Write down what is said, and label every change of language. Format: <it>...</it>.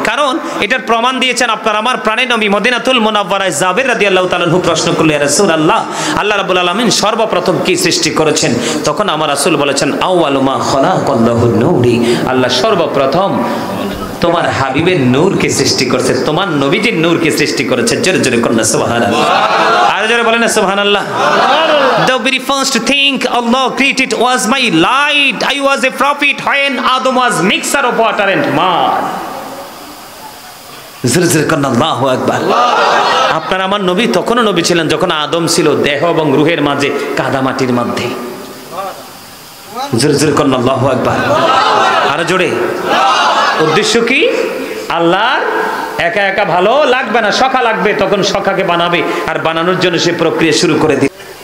<bn>কারণ এটার প্রমাণ দিয়েছেন আপনার আমার প্রাণের নবী মদিনাতুল মুনাওয়ারায় জাবের রাদিয়াল্লাহু তাআলা আনহু প্রশ্ন করলেন, ইয়া রাসূলুল্লাহ, আল্লাহ রাব্বুল আলামিন সর্বপ্রথম কি সৃষ্টি করেছেন? তখন আমার রাসূল বলেছেন</bn> <ar>আউয়ালু মা খালাকাল্লাহু নূরি,</ar> <bn>আল্লাহ সর্বপ্রথম তোমার হাবিবের নূরকে সৃষ্টি করেছে, তোমার নবীজির নূরকে সৃষ্টি করেছে। জোরে জোরে কন্না সুবহানাল্লাহ। আর জোরে বলেন না সুবহানাল্লাহ।</bn> <en>The very first thing Allah created was my light. I was a prophet when Adam was mixer of water and mud.</en> <bn>জোরে জোরে কন্না আল্লাহু আকবার। আপনার আমার নবী তখনও নবী ছিলেন যখন আদম ছিল দেহ এবং রূহের মাঝে কাদামাটির মধ্যে। জোরে জোরে কন্না আল্লাহু আকবার। আর জোরে। উদ্দেশ্য কি? আল্লাহর একা একা ভালো লাগবে না, সখা লাগবে। তখন সখাকে বানাবে, আর বানানোর জন্য সে প্রক্রিয়া শুরু করে দিবে।</bn>